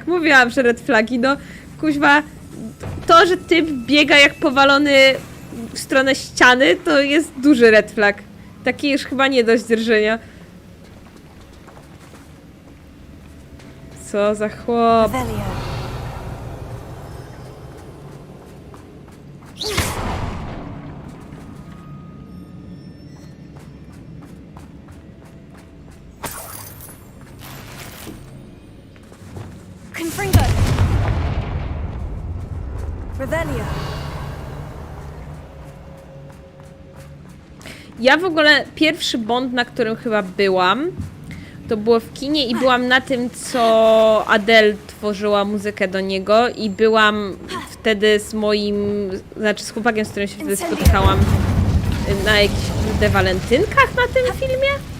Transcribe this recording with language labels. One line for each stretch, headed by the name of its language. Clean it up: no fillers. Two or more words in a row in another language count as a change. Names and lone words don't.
Polish: Mówiłam, że
English: red flagi,
Polish: no. Kuźwa, to, że typ biega jak powalony w stronę ściany, to jest duży
English: red flag.
Polish: Taki już chyba nie dość drżenia. Co za chłop. Revelio. Confringo. Revelio. Ja w ogóle pierwszy Bond, na którym chyba byłam, to było w kinie i byłam na tym, co Adele tworzyła muzykę do niego i byłam wtedy z moim, znaczy z chłopakiem, z którym się wtedy spotykałam na jakichś walentynkach na tym filmie.